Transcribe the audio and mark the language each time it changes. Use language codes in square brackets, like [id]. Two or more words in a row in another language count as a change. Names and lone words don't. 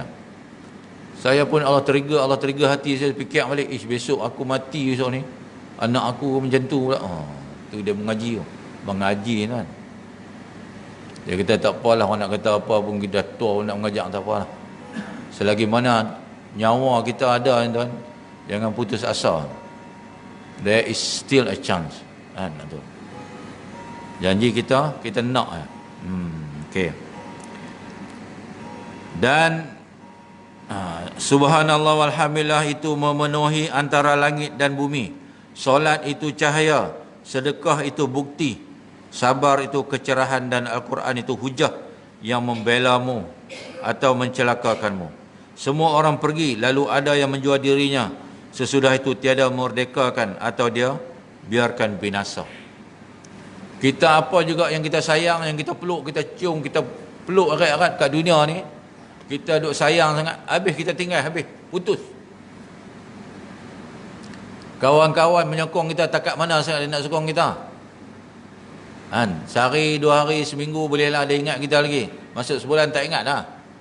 [ms] Saya pun Allah trigger hati saya, fikir balik, besok aku mati besok ni, anak aku macam tu pula. Tu dia mengaji kan. Dia kata tak apalah, orang nak kata apa pun, kita tua nak mengajak tak apalah. Selagi mana nyawa kita ada tuan, jangan putus asa. [en] There is still a chance. [ms] Kan tu. Janji kita nak ya. Okey. Dan [ar] سبحان الله والحمد لله [ms] itu memenuhi antara langit dan bumi. Solat itu cahaya, sedekah itu bukti, sabar itu kecerahan, dan Al-Quran itu hujah yang membelamu atau mencelakakanmu. Semua orang pergi, lalu ada yang menjual dirinya. Sesudah itu tiada memerdekakan atau dia biarkan binasa. Kita apa juga yang kita sayang, yang kita peluk, kita cium, kita peluk erat-erat kat dunia ni, kita duk sayang sangat, habis kita tinggal, habis, putus. Kawan-kawan menyokong kita, takat mana sangat dia nak sokong kita. Kan? Sehari, 2 hari, seminggu bolehlah dia ingat kita lagi. Masuk sebulan tak ingat dah.